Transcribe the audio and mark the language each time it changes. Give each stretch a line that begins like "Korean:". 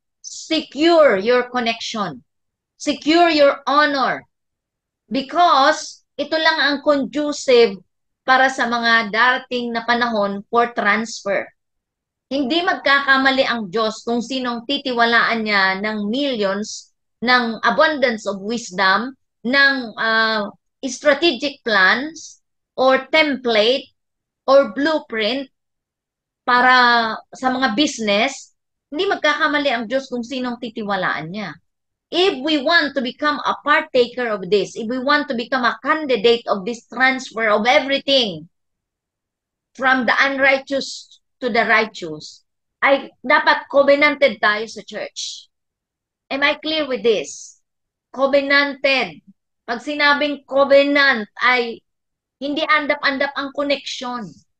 English: Secure your connection. Secure your honor.
Filipino: Because ito lang ang conducive para sa mga darating na panahon for transfer. Hindi magkakamali ang Diyos kung sinong titiwalaan niya ng millions, ng abundance of wisdom, ng strategic plans, or template, or blueprint para sa mga business. Hindi magkakamali ang Diyos kung sinong titiwalaan niya.
English: If we want to become a partaker of this, if we want to become a candidate of this transfer of everything from the unrighteous to the righteous,
Filipino: ay dapat covenanted tayo sa church.
English: Am I clear with this?
Filipino: Covenanted. Pag sinabing covenant ay hindi andap-andap ang connection.